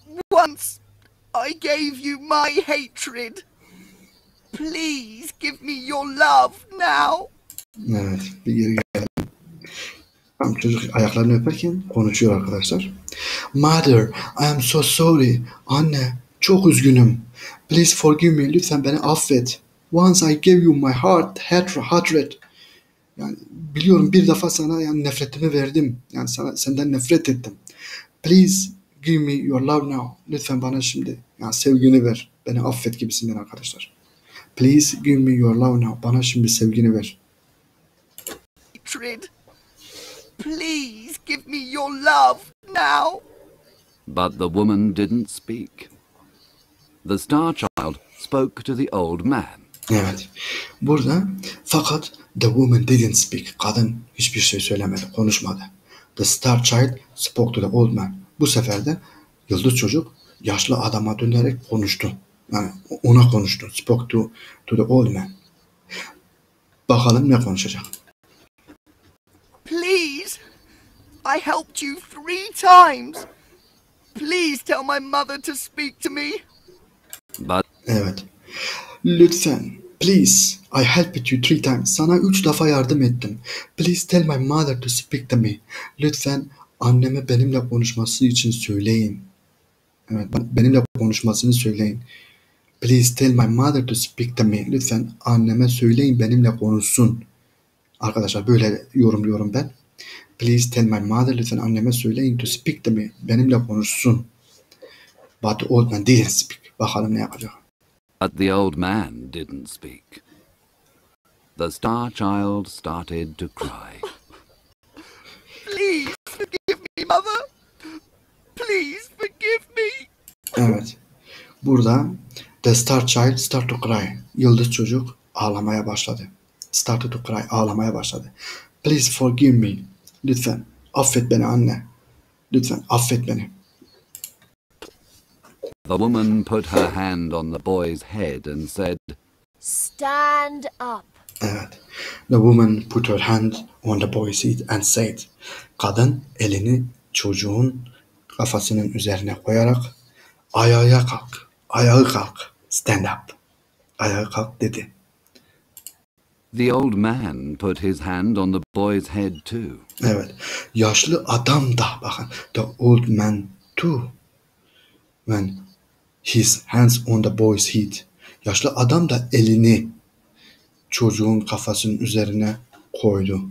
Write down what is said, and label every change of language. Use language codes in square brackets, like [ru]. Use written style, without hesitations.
[en] Once I gave you my hatred. Please give me your love now. [tr] Evet, bir geri gelelim. Tam çocuk ayaklarını öperken konuşuyor arkadaşlar. [en] Mother, I am so sorry. [tr] Anne, çok üzgünüm. [en] Please forgive me. [tr] Lütfen beni affet. [en] Once I gave you my hatred. [tr] Yani biliyorum bir defa sana yani nefretimi verdim. Yani senden nefret ettim. [en] Please give me your love now. [tr] Lütfen bana şimdi yani sevgini ver. Beni affet gibisinden arkadaşlar. [en] Please give me your love now. [tr] Bana şimdi sevgini ver. [en] Hatred. Please give me your love now. But the woman didn't speak. The star child spoke to the old man. [tr] Evet. Burada fakat [en] the woman didn't speak. [tr] Kadın hiçbir şey söylemedi, konuşmadı. [en] The star child spoke to the old man. [tr] Bu sefer de yıldız çocuk yaşlı adama dönerek konuştu. Yani ona konuştu. [en] Spoke to the old man. [tr] Bakalım ne konuşacak. [en] Please, I helped you 3 times. Please tell my mother to speak to me. But [tr] Evet. Lütfen. [en] Please. I helped you 3 times. [tr] Sana 3 defa yardım ettim. [en] Please tell my mother to speak to me. [tr] Lütfen anneme benimle konuşması için söyleyin. Evet, benimle konuşmasını söyleyin. [en] Please tell my mother to speak to me. [tr] Lütfen anneme söyleyin benimle konuşsun. Arkadaşlar böyle yorumluyorum ben. [en] Please tell my mother. [tr] Lütfen anneme söyleyin [en] to speak to me. [tr] Benimle konuşsun. [en] But the old man didn't speak. [tr] Bakalım ne yapacak. [en] the old man didn't speak. The star child started to cry. Please forgive me, mother. Please forgive me. [tr] Evet. Burada [en] the star child start to cry. [tr] Yıldız çocuk ağlamaya başladı. [en] Started to cry. [tr] Ağlamaya başladı. [en] Please forgive me. [tr] Lütfen affet beni anne. Lütfen affet beni. [en] The woman put her hand on the boy's head and said, Stand up. [tr] Evet. [en] The woman put her hand on the boy's head and said. [tr] Kadın elini çocuğun kafasının üzerine koyarak ayağa kalk. Ayağa kalk. [en] Stand up. [tr] Ayağa kalk dedi. [en] The old man put his hand on the boy's head too. [tr] Evet. Yaşlı adam da bakın. [en] The old man too. When his hands on the boy's head. [tr] Yaşlı adam da elini çocuğun kafasının üzerine koydu.